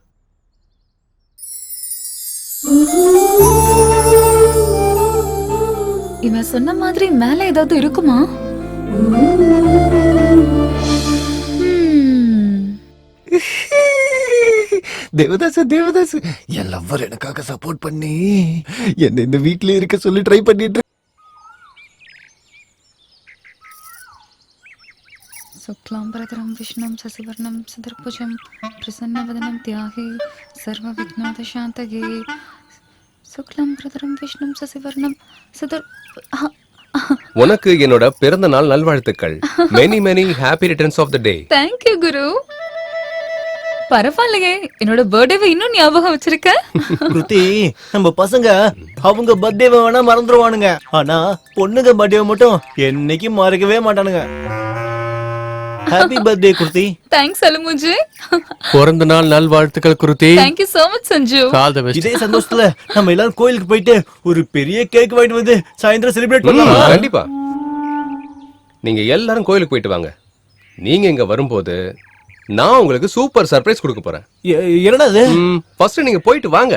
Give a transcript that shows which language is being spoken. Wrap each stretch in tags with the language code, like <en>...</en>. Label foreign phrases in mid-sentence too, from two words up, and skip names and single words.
<ta>இவன் சொன்ன மாதிரி மேல ஏதாவது இருக்குமா? தேவதாஸ் என் லவ்வர் எனக்காக சப்போர்ட் பண்ணி என்ன இந்த வீட்லயே இருக்க சொல்லி ட்ரை பண்ணிட்டு</ta> <sa>शुक्लाम्बरधरं विष्णुं शशिवर्णं सदर्भुजं प्रसन्नवदनं ध्याये सर्वविघ्नोपशान्तये शुक्लाम्बरधरं विष्णुं शशिवर्णं सदर्</sa> <ta>உனக்கு என்னோட பிறந்த நாள் நல்வாழ்த்துக்கள்.</ta> <en>many many happy returns of the day. thank you Guru.</en> <ta>பரவாயில்லையே, என்னோட பர்த்டேவை இன்னும் ஞாபகம் வச்சிருக்க. கிருத்தி, நம்ம பசங்க அவங்க பர்த்டேவை வேணா மறந்துடுவானுங்க, ஆனா பொண்ணுங்க பர்த்டேவை மட்டும் என்னைக்கும் மறக்கவே மாட்டானுங்க.</ta> <en>happy birthday Kriti. thanks Alumuji.</en> <ta>பிறந்த நாள் நல்வாழ்த்துக்கள் குருதி.</ta> <en>thank you so much Sanju. all the best.</en> <ta>இதே சந்தோஷத்துல நம்ம எல்லாரும் கோயிலுக்கு போயிட்டு ஒரு பெரிய கேக் வாங்கிட்டு வந்து சாயந்தரம் செலிப்ரேட் பண்ணலாம். கண்டிப்பா. நீங்க எல்லாரும் கோயிலுக்கு போயிட்டு வாங்க. நீங்க இங்க வரும்போது நான் உங்களுக்கு</ta> <en>super surprise</en> <ta>கொடுக்க போறேன். என்னடா அது? ஃபர்ஸ்ட் நீங்க போயிட்டு வாங்க.</ta>